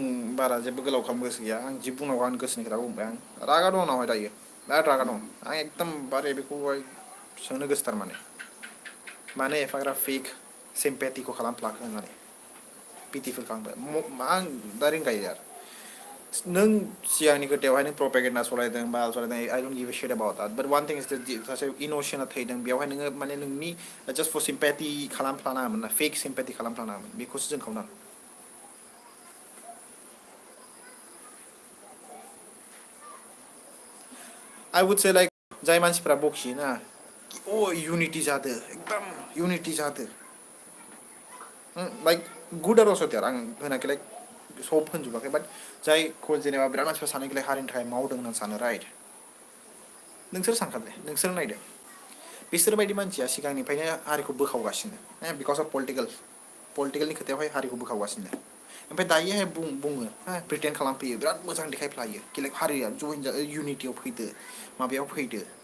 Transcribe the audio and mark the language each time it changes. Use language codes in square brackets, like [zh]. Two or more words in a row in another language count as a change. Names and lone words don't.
[brx] बारा जेबो गोलाव खालामनो गोसो गैया आं जि बुंनांगौ आंनि गोसोनि खोथाखौ बुंबाय आं रागा दं आंनावहाय दायो बिराद रागा दं आं एकदम बारे बेखौहाय सोंनो गोसोथार मानो एफाग्राब फेक सिम्पेटिखौ खालामफ्लाखो होननानै पिटिफोर खालामबाय आं दा रिंगायो आरो नों सिगांनि खोथायावहाय नों प्रपेगेन्डा सलायदों बा सलायदों [en] I don't give a shit about but one thing is [brx] सासे इन'सेन्टआ थैदों बेवहाय नोङो माने नोंनि [en] just for sympathy [brx] खालामफ्लानाङामोन ना फेक सिम्पेटि खालामफ्लानाङामोन बेखौसो जों खावनाङो [en] I would say like [brx] जाय मानसिफ्रा बखियोना यूनिटी जादो एकदम यूनिटी जादो [en] like good or also [brx] देयर आं होनाखै लाइक सब होनजोबाखै बाट जायखौ जेनेबा बिराद मानसिफ्रा सानोखि हारिनि थाखाय मावदों होननानै सानो राइट नोंसोर सानखादो नोंसोर नायदो बिसोर बायदि मानसिया सिगांनिफ्रायनो हारिखौ बोखावगासिनो [en] because of [brx] पलिटिकेलनि खोथायावहाय हारिखौ बोखावगासिनो ओमफ्राय दायोहाय बुङो प्रिटेन्ड खालामफैयो बिराद मोजां देखायफ्लायो कि हारिया जइन इउनिटियाव फैदो माबायाव फैदो